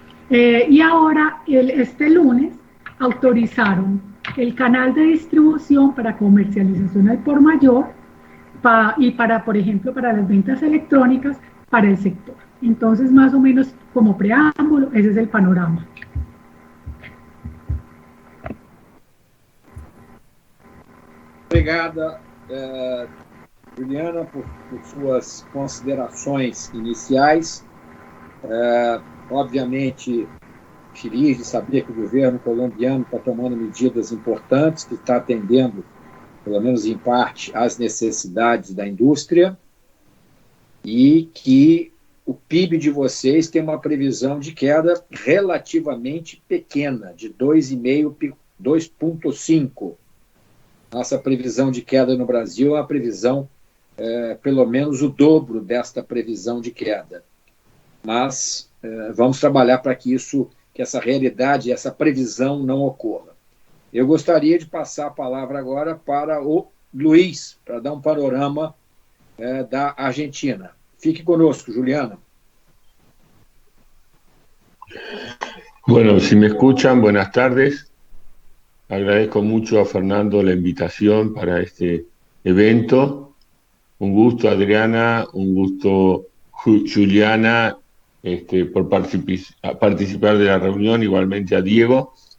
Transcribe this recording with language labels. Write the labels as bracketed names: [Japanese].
[Spanish] Y ahora, este lunes, autorizaron el canal de distribución para comercialización al por mayor y para, por ejemplo, para las ventas electrónicas para el sector. Entonces, más o menos como preámbulo, ese es el panorama. [Portuguese] Obrigada, Juliana, por suas considerações iniciais. Obviamente, feliz de saber que o governo colombiano está tomando medidas importantes, que está atendendo, pelo menos em parte, às necessidades da indústria e que o PIB de vocês tem uma previsão de queda relativamente pequena, de 2,5%, 2,5%. Nossa previsão de queda no Brasil é uma previsão, pelo menos o dobro desta previsão de queda. Mas vamos trabalhar para que essa realidade, essa previsão não ocorra. Eu gostaria de passar a palavra agora para o Luiz, para dar um panorama da Argentina. Fique conosco, Juliana. [Spanish] Bueno, si me escuchan, buenas tardes. Agradezco mucho a Fernando la invitación para este evento. Un gusto, Adriana, un gusto, Juliana, por participar de la reunión, igualmente a Diego.